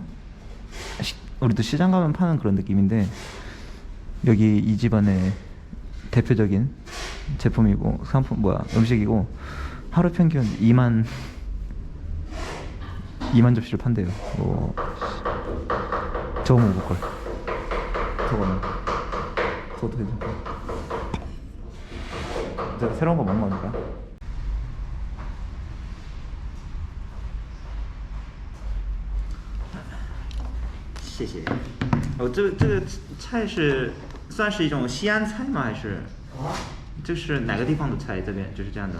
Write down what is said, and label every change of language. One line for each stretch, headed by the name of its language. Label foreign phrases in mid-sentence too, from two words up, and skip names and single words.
Korean: 우리도 시장 가면 파는 그런 느낌인데 여기 이 집안의 대표적인 제품이고 음식이고 하루 평균 2만 접시를 판대요. 저거 먹어볼걸. 저것도 괜찮고. 제가 새로운 거 먹는 거니까.
Chinese: 谢谢。这个菜是算是一种西安菜吗？还是？这是哪个地方的菜？这边就是这样的。